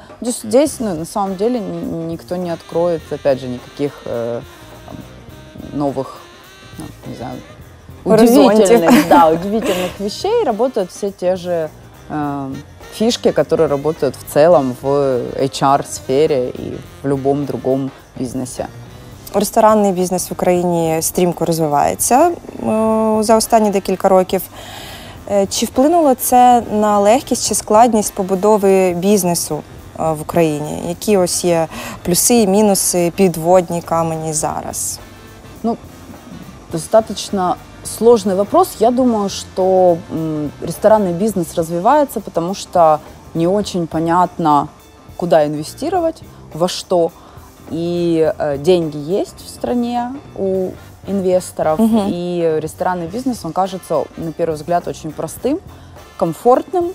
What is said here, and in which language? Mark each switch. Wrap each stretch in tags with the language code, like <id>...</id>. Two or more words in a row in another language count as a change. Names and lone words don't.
<ru>Здесь на самом деле никто не откроет, опять же, никаких новых, не знаю, удивительных вещей. Работают все те же фишки, которые работают в целом в HR-сфере и в любом другом бизнесе.</ru> <uk>Ресторанний бізнес в Україні стрімко розвивається за останні декілька років. Чи вплинуло це на легкість чи складність побудови бізнесу в Україні? Які ось є плюси і мінуси, підводні камені зараз?</uk> <ru>Ну, достаточно сложный вопрос. Я думаю, что ресторанный бизнес развивается, потому что не очень понятно, куда инвестировать, во что. И деньги есть в стране у инвесторов, и ресторанный бизнес, он кажется, на первый взгляд, очень простым, комфортным.</ru>